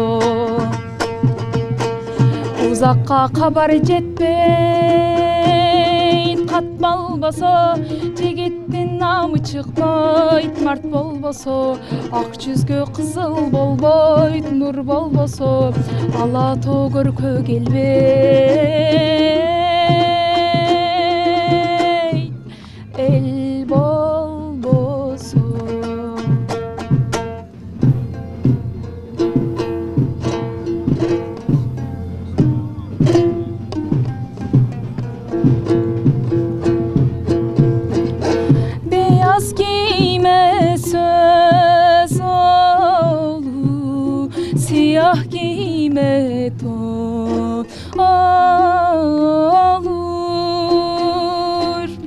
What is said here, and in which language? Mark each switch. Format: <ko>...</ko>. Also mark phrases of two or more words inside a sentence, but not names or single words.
<ky>Узакка кабар жетпейт, кат болбосо, жигиттин намы чыкпайт, март болбосо, ак жүзгө кызыл болбойт, нур болбосо, ала тоо көркө келбейт, эл болбосо.</ky> <tr>Beyaz giyme söz olur, siyah giyme ton olur.</tr>